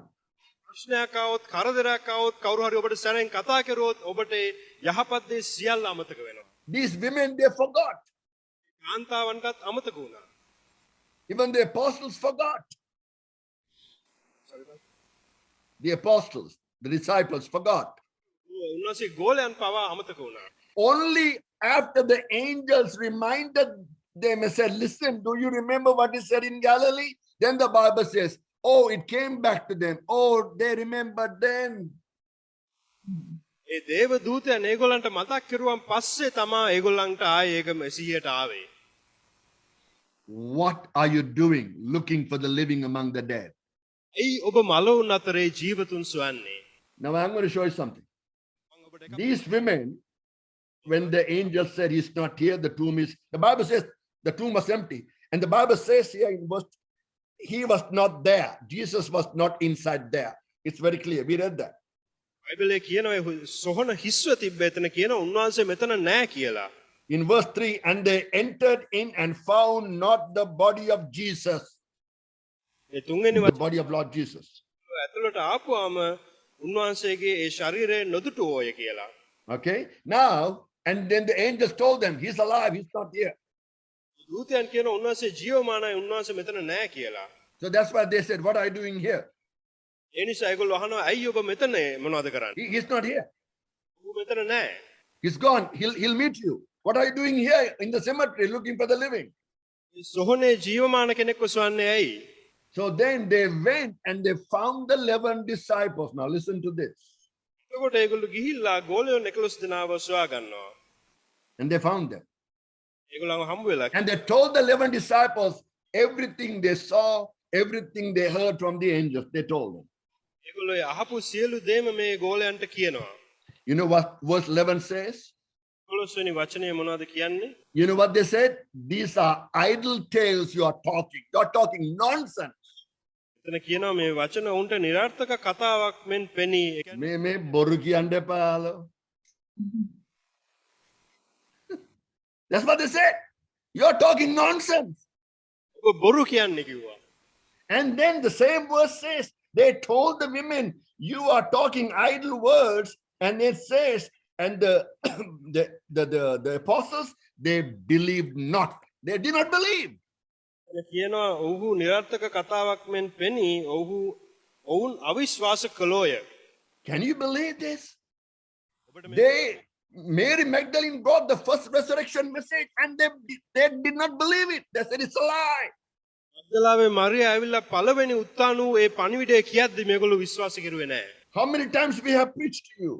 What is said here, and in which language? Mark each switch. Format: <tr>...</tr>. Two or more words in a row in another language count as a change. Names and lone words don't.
<si>ප්‍රශ්නයක් ආවොත් කරදරයක් ආවොත් කවුරු හරි ඔබට සැරෙන් කතා කරුවොත් ඔබට යහපත් දේ සියල්ල අමතක වෙනවා.</si> <en>These women, they forgot.</en> <si>කාන්තාවන්ටත් අමතක වුණා.</si> <en>Even the apostles forgot. The apostles, the disciples forgot.</en> <si>උන්වහන්සේ ගෝලයන් පවා අමතක වුණා.</si> <en>Only after the angels reminded them and said, listen, do you remember what he said in Galilee? Then the Bible says, oh, it came back to them. Oh, they remembered then.</en> <si>ඒ දේව දූතයන් ඒගොල්ලන්ට මතක් කරුවන් පස්සේ තමයි ඒගොල්ලන්ට ආයේ ඒක මෙසියට ආවේ.</si> <en>What are you doing looking for the living among the dead?</en> <si>ඇයි ඔබ මලවුන් අතරේ ජීවතුන් සොයන්නේ?</si> <en>Now I'm going to show you something.</en> <si>මම ඔබට එකක්</si> <en>These women, when the angel said he's not here, the tomb is, the Bible says the tomb was empty. And the Bible says here in verse, he was not there. Jesus was not inside there. It's very clear. We read that.</en> <si>බයිබලයේ කියනවා සොහන හිස්ව තිබ්බ එතන කියන උන්වහන්සේ මෙතන නැහැ කියලා.</si> <en>In verse 3, and they entered in and found not the body of Jesus,</en> <si>මේ තුන්වෙනි</si> <en>the body of Lord Jesus.</en> <si>ඇතුළට ආපුවාම උන්වහන්සේගේ ඒ ශරීරය නොදුටුවෝය කියලා.</si> <en>Okay. Now, and then the angels told them, he's alive, he's not here.</en> <si>දූතයන් කියන උන්වහන්සේ ජීවමානයි උන්වහන්සේ මෙතන නැහැ කියලා.</si> <en>So that's why they said, what are you doing here?</en> <si>ඒ නිසා ඒගොල්ලෝ අහනවා ඇයි ඔබ මෙතන මොනවද කරන්නේ?</si> <en>He's not here.</en> <si>ඌ මෙතන නැහැ.</si> <en>He's gone. He'll meet you. What are you doing here in the cemetery looking for the living?</en> <si>මේ සොහනේ ජීවමාන කෙනෙක්ව සොයන්නේ ඇයි?</si> <en>So then they went and they found the 11 disciples. Now listen to this.</en> <si>එතකොට ඒගොල්ලෝ ගිහිල්ලා ගෝලයන් 11 දෙනාව සොයා ගන්නවා.</si> <en>And they found them.</en> <si>ඒගොල්ලන්ව හම්බ වෙලා</si> <en>And they told the 11 disciples everything they saw, everything they heard from the angels. They told them.</en> <si>ඒගොල්ලෝ අහපු සියලු දේම මේ ගෝලයන්ට කියනවා.</si> <en>You know what verse 11 says?</en> <si>11 වෙනි වචනේ මොනවද කියන්නේ?</si> <en>You know what they said? These are idle tales you are talking. You are talking nonsense.</en> <si>එතන කියනවා මේ වචන උන්ට නිරර්ථක කතාවක් මෙන් පෙනී. ඒ කියන්නේ මේ බොරු කියන්දේ පාලෝ.</si> <en>That's what they said. You are talking nonsense.</en> <si>ඔබ බොරු කියන්නේ කිව්වා.</si> <en>And then the same verse says, they told the women, you are talking idle words. And it says, And the apostles, they believed not. They did not believe.</en> <si>කියනවා ඔහු නිරර්ථක කතාවක් මෙන් පෙනී ඔවුන් අවිශ්වාස කළෝය.</si> <en>Can you believe this? Mary Magdalene got the first resurrection message and they did not believe it. They said it's a lie.</en> <si>මග්දලාවේ මරියා ඇවිල්ලා පළවෙනි උත්ථාන වූ ඒ පණිවිඩය කියද්දි මේගොල්ලෝ විශ්වාස කරුවේ නැහැ.</si> <en>How many times we have preached to you?</en>